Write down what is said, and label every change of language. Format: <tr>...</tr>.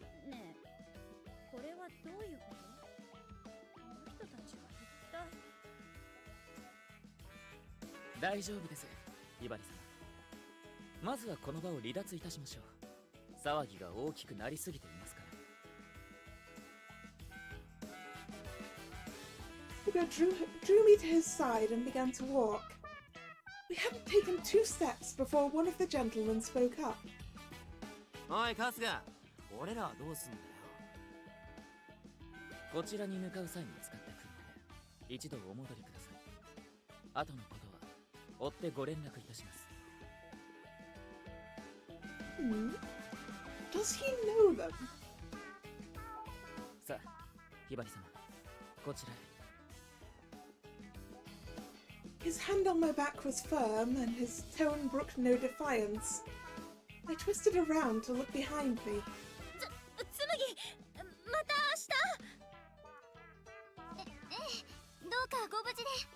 <ja>ねえ、これはどういうこと？この人たちは一体。大丈夫です、ひばりさん。まずはこの場を離脱いたしましょう。騒ぎが大きくなりすぎていますから。</ja> <en>Hugo drew me to his side and began to walk. We hadn't taken 2 steps before one of the gentlemen spoke up.</en> <ja>おい春日、俺らはどうすんだよ。こちらに向かう際に使った車で一度お戻りください。後のことは追ってご連絡いたします。</ja> <en>Does he know them?</en> <ja>さあ、ひばり様、こちらへ。</ja> <en>His hand on my back was firm, and his tone brooked no defiance. I twisted around to look behind me.</en> <ja>つむぎ、また明日。ええ、どうかご無事で。</ja>